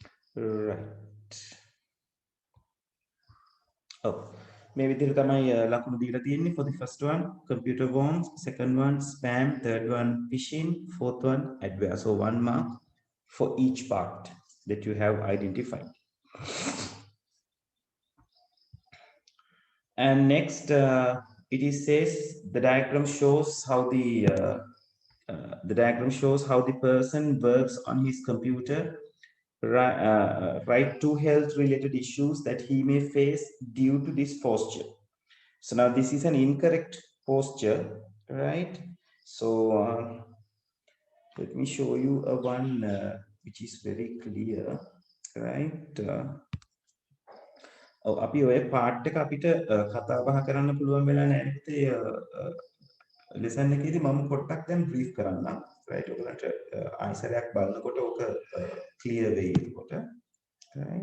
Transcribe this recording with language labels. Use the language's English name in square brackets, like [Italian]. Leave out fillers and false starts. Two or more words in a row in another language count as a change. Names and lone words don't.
[English] Right. Oh, maybe there [Sinhala] තමයි ලකුණු දීලා තියෙන්නේ [English] for the first one computer worms, second one spam, third one phishing, fourth one adware. So 1 mark for each part that you have identified. And next, it is says the diagram shows how the diagram shows how the person works on his computer, right, to health related issues that he may face due to this posture. So now this is an incorrect posture, right? So let me show you a one which is very clear, right? [Sinhala] අපි ඔය පාර්ට් එක අපිට කතා බහ කරන්න පුළුවන් වෙලා නැහැ. ලෙසන් එකේදී මම පොඩ්ඩක් දැන් බ්‍රීෆ් කරන්නම්. [English] right? [Sinhala] ඔයගලන්ට ආන්සරයක් බලනකොට ඕක ක්ලියර් වෙයි එතකොට. [English] right?